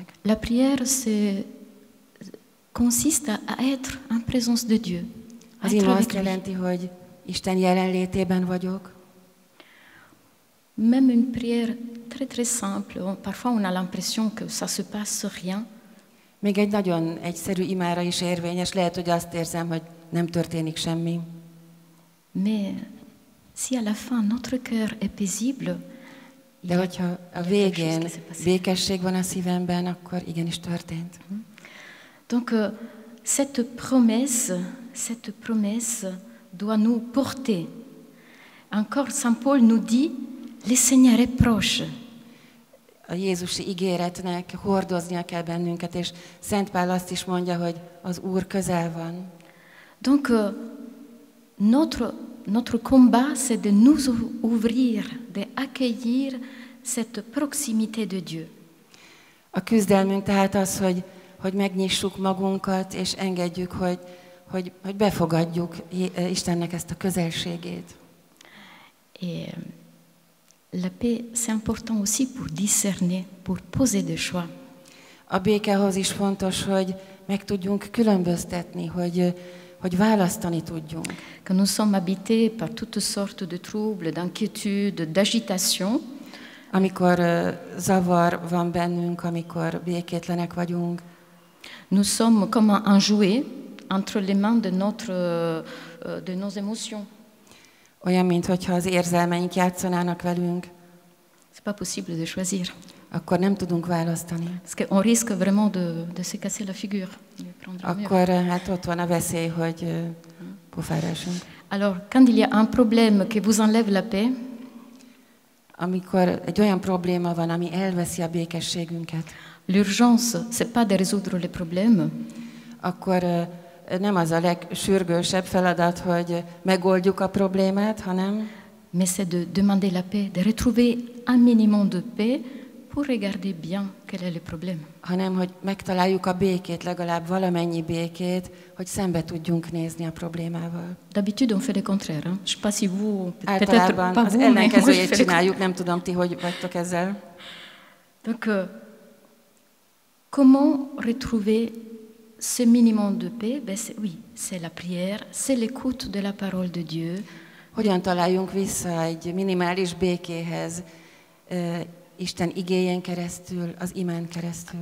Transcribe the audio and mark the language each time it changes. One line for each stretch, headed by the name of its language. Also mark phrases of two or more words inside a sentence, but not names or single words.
French: La prière consiste à être en présence de Dieu.
Hungarian: Az ima azt jelenti, hogy Isten jelenlétében vagyok.
French: Même une prière très très simple. Parfois on a l'impression que ça se passe rien.
Hungarian: Még egy nagyon egyszerű imára is érvényes, lehet, hogy azt érzem, hogy nem történik semmi.
French: Mais si à la fin notre cœur est paisible,
Hungarian: De hogyha a végén békesség van a szívemben, akkor igenis történt.
French: Donc cette promesse doit nous porter. Encore Saint Paul nous dit, le Seigneur est proche.
Hungarian: A Jézusi ígéretnek hordoznia kell bennünket, és Szent Pál azt is mondja, hogy az Úr közel van.
French: Donc notre combat, c'est de nous ouvrir, de accueillir cette proximité de Dieu.
Hungarian: A küzdelmünk tehát az, hogy megnyissuk magunkat, és engedjük, hogy befogadjuk Istennek ezt a közelségét.
French: Et la paix, c'est important aussi pour discerner, pour poser des choix.
Hungarian: A békehoz is fontos, hogy meg tudjunk különböztetni, hogy választani tudjunk.
French: Quand nous sommes habités par toutes sortes de troubles, d'inquiétudes, d'agitation,
Hungarian: Amikor zavar van bennünk, amikor békétlenek vagyunk,
French: nous sommes comme un jouet entre les mains de nos émotions.
Hungarian: olyan, mintha az érzelmeink játszanának velünk,
French: C'est pas possible de choisir.
Hungarian: akkor nem tudunk választani.
French: Parce qu'on risque vraiment de se casser la figure. De prendre un mur.
Hungarian: Akkor hát ott van a veszély, hogy pofára esünk.
French: Alors, quand il y a un problème qui vous enlève la paix,
Hungarian: Amikor egy olyan probléma van, ami elveszi a békességünket,
French: l'urgence, c'est pas de résoudre les problèmes,
Hungarian: akkor nem az a legsürgősebb feladat, hogy megoldjuk a problémát, hanem
French: mais c'est de demander la paix, de retrouver un minimum de paix pour regarder bien quel est le problème.
Hungarian: hanem hogy megtaláljuk a békét, legalább valamennyi békét, hogy szembe tudjunk nézni a problémával.
French: D'habitude, on fait le contraire. Hein. Je sais pas si vous, peut-être
Hungarian: Általában
French: pas
Hungarian: az
French: vous, mais moi, je
Hungarian: ellenkezőjét
French: fais le
Hungarian: csináljuk, nem tudom, ti hogy vagytok ezzel.
French: Donc, comment retrouver ce minimum de paix? Oui, c'est la prière, c'est l'écoute de la parole de Dieu.
Hungarian: Hogyan találjunk vissza egy minimális békéhez, Isten igéjén keresztül, az imán keresztül?